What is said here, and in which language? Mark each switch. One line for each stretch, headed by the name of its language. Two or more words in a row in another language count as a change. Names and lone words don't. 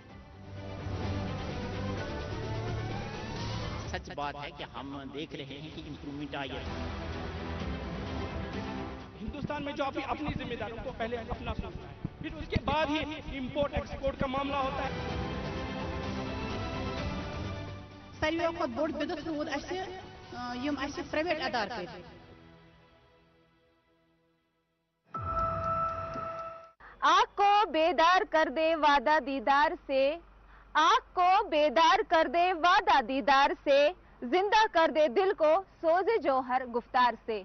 Urdu: سچ بات ہے کہ ہم دیکھ رہے ہیں کہ امپرومنٹ آئی ہے. ہندوستان میں جو اپنی ذمہ داروں کو پہلے اپنا سوچنا ہے، پھر اس کے بعد ہی
English: import export
Urdu: کا معاملہ ہوتا ہے.
Kashmiri: ساروی کھۄتہٕ بوٚڑ بدعت روٗد اَسہِ پرٛایویٹ ادارٕ پٲٹھۍ.
Urdu: آنکھ کو بیدار کر دے وعدہ دیدار سے، آنکھ کو بیدار کر دے وعدہ دیدار سے، زندہ کر دے دل کو سوز جوہر گفتار سے.